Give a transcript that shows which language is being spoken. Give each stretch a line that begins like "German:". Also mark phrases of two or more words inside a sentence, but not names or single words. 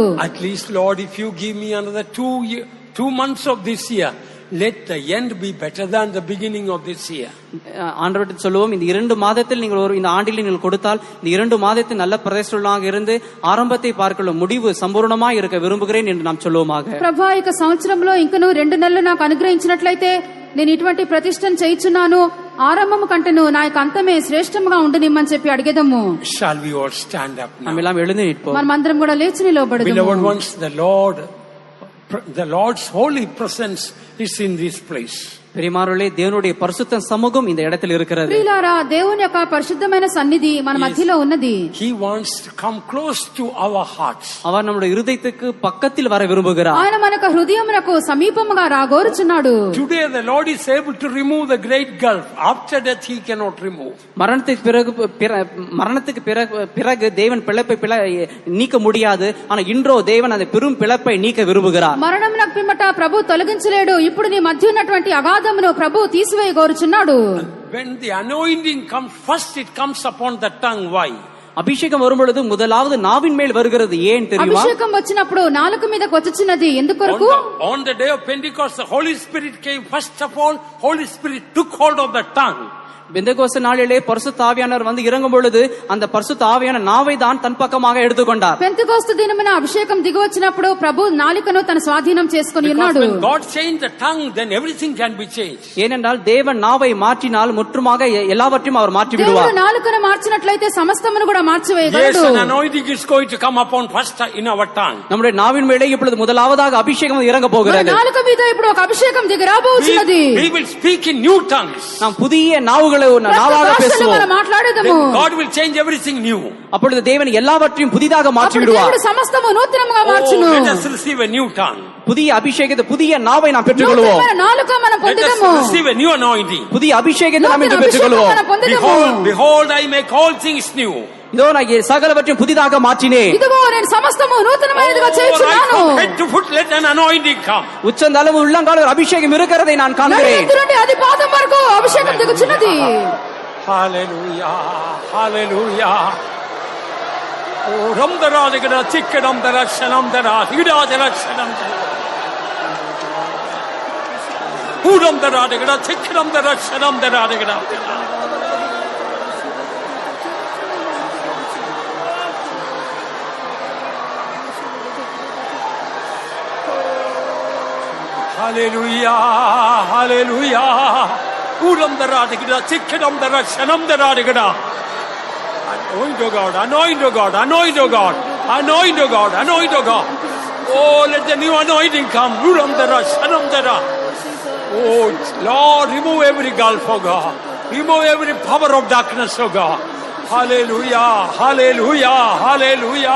English: At least, Lord, if you give me another 2 months of this year, let the end be better than the beginning of this year.
Tamil: ஆண்டவரிடம் சொல்லுவோம், இந்த 2 மாதத்தில் நீங்கள் இந்த ஆண்டில் நீங்கள் கொடுத்தால் இந்த 2 மாதத்தில் நல்ல பிரதிஷ்டையாக இருந்து ஆரம்பத்தை பார்க்கல முடிவு சம்பூர்ணமாக இருக்க விரும்புகிறேன் என்று நாம் சொல்லுவோமாக.
Telugu: ప్రభా ఇక సంవత్సరంలో ఇంకను 2 నెలలు నాకు అనుగ్రహించినట్లయితే నేను ఇటువంటి ప్రతిష్టను చేయించున్నాను. ఆరంభము కంటేను నా యొక్క అంతమే శ్రేష్టముగా ఉండనిమ్మని చెప్పి అడిగేదము.
English: Shall we all stand up now?
Tamil: நாம் எல்லாம் எழுந்து நிற்போம்.
Telugu: మనమందరం కూడా లేచి నిలబడదాము.
English: Beloved ones, the Lord's holy presence is in this place.
Tamil: பிரியமானவர்களே, தேவனுடைய பரிசுத்த சமூகம் இந்த இடத்தில் இருக்கிறது.
Telugu: ప్రియులారా, దేవుని యొక్క పరిశుద్ధమైన సన్నిధి మన మధ్యలో ఉన్నది.
English: He wants to come close to our hearts.
Tamil: அவர் நம்முடைய இருதயத்துக்கு பக்கத்தில் வர விரும்புகிறார்.
Telugu: ఆయన మనకు హృదయమునకు సమీపముగా రాగోరుచున్నాడు.
English: Today the Lord is able to remove the great gulf. After death he cannot remove.
Tamil: மரணத்துக்கு பிறகு தேவன் பிளப்பை நீக்க முடியாது. ஆனா இன்றோ தேவன் அந்த பெரும் பிளப்பை நீக்க விரும்புகிறார்.
Telugu: మరణమునకు పిమ్మట ప్రభు తొలగించలేడు. ఇప్పుడు నీ మధ్య ఉన్నటువంటి అగాధమును ప్రభు తీసివేయగోరుచున్నాడు.
English: When the anointing comes first, it comes upon the tongue. Why?
Tamil: அபிஷேகம் வரும்பொழுது முதலாவது நாவின் மேல் வருகிறது. ஏன் தெரியுமா?
Telugu: అభిషేకం వచ్చినప్పుడు నాలుక మీదకి వచ్చుచున్నది. ఎందుకొరకు?
English: On the day of Pentecost, the Holy Spirit came. First of all, Holy Spirit took hold of the tongue.
Tamil: பெந்தெகோஸ்து நாளிலே பரிசுத்த ஆவியானவர் வந்து இறங்கும் பொழுது அந்த பரிசுத்த ஆவியான நாவை தான் தன் பக்கமாக எடுத்துக்கொண்டார்.
Telugu: పెంతెకోస్తు దినమున అభిషేకం దిగి వచ్చినప్పుడు ప్రభు నాలికను తన స్వాధీనం చేసుకొని ఉన్నాడు.
English: When God changed the tongue, then everything can be changed.
Tamil: ஏனென்றால் தேவன் நாவை மாற்றினால் முற்றுமாக எல்லாவற்றையும் அவர் மாற்றி விடுவார்.
Telugu: దేవుడు నాలుకను మార్చినట్లయితే సమస్తమును కూడా
English: Yes,
Telugu: మార్చివేయగలడు.
English: an anointing is going to come upon first in our tongue.
Tamil: நம்முடைய நாவின் மேலே இப்பொழுது முதலாவதாக அபிஷேகம் இறங்க
Telugu: మన
Tamil: போகிறது.
Telugu: నాలుక మీద ఇప్పుడు ఒక అభిషేకం దిగి రాబోతున్నది.
English: We will speak in new tongues.
Tamil: நாம் புதிய நாவுகளை நாவாக
Telugu: భాషలో
Tamil: பேசுவோம்.
Telugu: మనం మాట్లాడేదము.
English: Then God will change everything new.
Tamil: அப்பொழுது தேவன் எல்லாவற்றையும் புதிதாக மாற்றி
Telugu: అప్పుడు
Tamil: விடுவார்.
Telugu: దేవుడు సమస్తము నూతనముగా మార్చును.
English: Let us receive a new tongue.
Tamil: புதிய அபிஷேகத்தை புதிய நாவை நாம் பெற்றுக்கொள்வோம்.
Telugu: నూతనమైన నాలుక మనం
English: Let us
Telugu: పొందుదాము.
English: receive a new anointing.
Tamil: புதிய அபிஷேகத்தை நாம்
Telugu: నూతన
Tamil: இன்று
Telugu: అభిషేకం
Tamil: பெற்றுக்கொள்வோம்.
Telugu: మనం పొందుదాము.
English: Behold, I make all things new.
Tamil: இதோ நான் சகலவற்றையும் புதிதாக மாற்றினேன்.
Telugu: ఇదిగో నేను సమస్తము నూతనమైనదిగా చేయుచున్నాను.
English: From head to foot, let an anointing come.
Tamil: உச்சந்தளவு உள்ளங்கால ஒரு அபிஷேகம் இருக்கிறதை நான் காண்கிறேன்.
Telugu: నడినెత్తి నుండి అది పాదం వరకు అభిషేకం దిగుచున్నది.
English: Hallelujah, hallelujah. Oh, Ramdara, Digada, Chikkadamdara, Shanamdara, Hidadara, Shanamdara. Udamdara, Digada, Chikkadamdara, Shanamdara, Digada. Hallelujah, hallelujah. Udamdara, Digada, Chikkadamdara, Shanamdara, Digada. Anoint, O God, anoint, O God, anoint, O God, anoint, O God, anoint, O God. Oh, let the new anointing come. Udamdara, Shanamdara. Oh, Lord, remove every gulf, O God. Remove every power of darkness, O God. Hallelujah, hallelujah, hallelujah.